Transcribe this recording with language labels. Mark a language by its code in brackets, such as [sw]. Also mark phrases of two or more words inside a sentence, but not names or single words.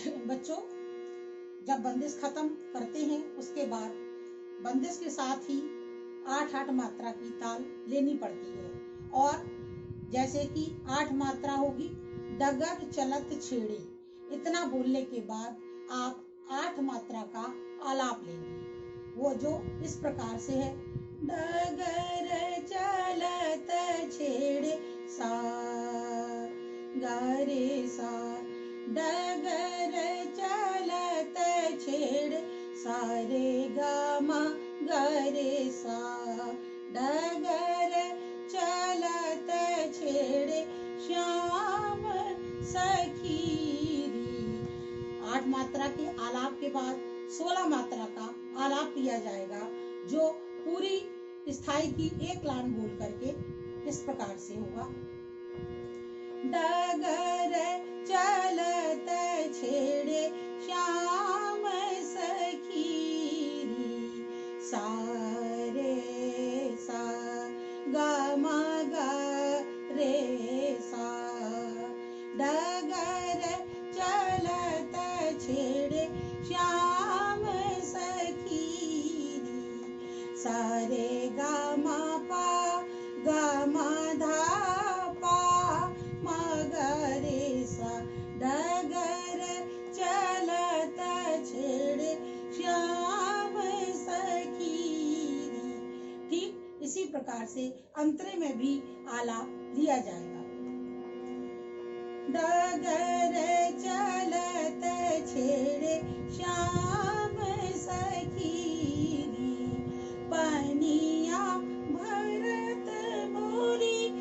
[hi] बच्चों, जब बंदिश खत्म करते हैं उसके बाद बंदिश के साथ ही 8-8 मात्रा की ताल लेनी पड़ती है। और जैसे कि 8 मात्रा होगी, [bra] डगर चलत छेड़े, [hi] इतना बोलने के बाद आप 8 मात्रा का आलाप लेंगे। वो जो इस प्रकार से है, [bra] डगर चलत छेड़े सा गा रे सा, डगर चलत छेड़े सा रे गा मा गा रे सा, डगर चलत छेड़े श्याम सखीरी। [hi] 8 मात्रा के आलाप के बाद 16 मात्रा का आलाप किया जाएगा, जो पूरी स्थाई की एक लाइन बोल करके इस प्रकार से होगा, [bra] डगर चलत छेड़े श्याम सखीरी, सा रे सा गा मा गा रे सा, डगर चलत छेड़े श्याम सखीरी, सा रे गा मा पा गा मा धा पा मा गा रे सा, डगर चलत छेड़े श्याम सखीरी। [hi] ठीक इसी प्रकार से अंतरे में भी आलाप लिया जाएगा, [bra] डगर चलत छेड़े श्याम सखीरी, पनिया भरत मोरी